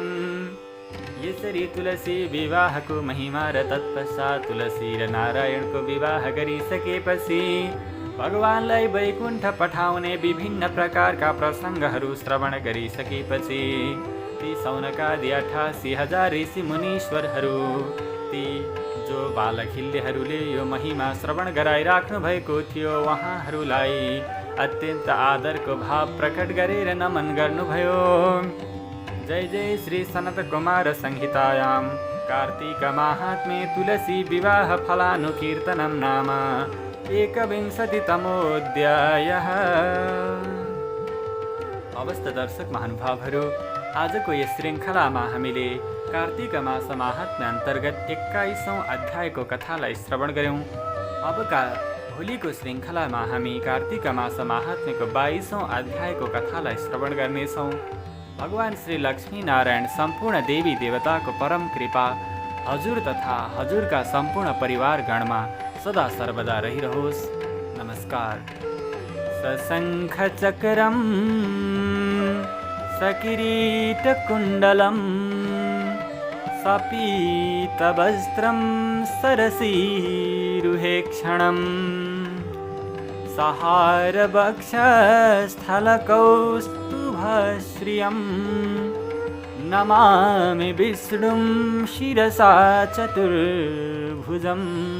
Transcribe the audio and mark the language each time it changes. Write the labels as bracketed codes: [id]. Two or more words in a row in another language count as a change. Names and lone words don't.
[ne] यसरी तुलसी विवाहको महिमा र तत्पश्चात तुलसी र नारायणको विवाह गरिसकेपछि भगवानलाई वैकुण्ठ पठाउने विभिन्न प्रकारका प्रसङ्गहरू श्रवण गरिसकेपछि ती सौनकादि 88,000 ऋषि मुनीश्वरहरू, ती जो बालखिल्यहरूले यो महिमा श्रवण गराइराख्नु भएको थियो उहाँहरूलाई अत्यन्त आदरको भाव प्रकट गरेर नमन गर्नुभयो। [sa] जय जय श्री सनत कुमार संहितायां कार्तिक माहात्म्ये तुलसी विवाह फलानुकीर्तनं नाम 21तमोऽध्यायः। [ne] अवस्थ दर्शक महानुभावहरू, आजको यस श्रृङ्खलामा हामीले कार्तिक मास माहात्म्य अन्तर्गत 21औं अध्यायको कथालाई श्रवण गर्यौं। अबका भोलिको श्रृङ्खलामा हामी कार्तिक मास माहात्म्यको 22औं अध्यायको कथालाई श्रवण गर्नेछौँ। भगवान श्री लक्ष्मी नारायण सम्पूर्ण देवी देवताको परम कृपा हजुर तथा हजुरका सम्पूर्ण परिवारगणमा सदा सर्वदा रहिरहोस्। नमस्कार। [sa] सशङ्ख चक्रम सकिरीटकुण्डलं सपीतवस्त्रं सरसीरुहेक्षणं सहारवक्षस्थलकौस्तुभश्रियं नमामि विष्णुं शिरसा चतुर्भुजम्।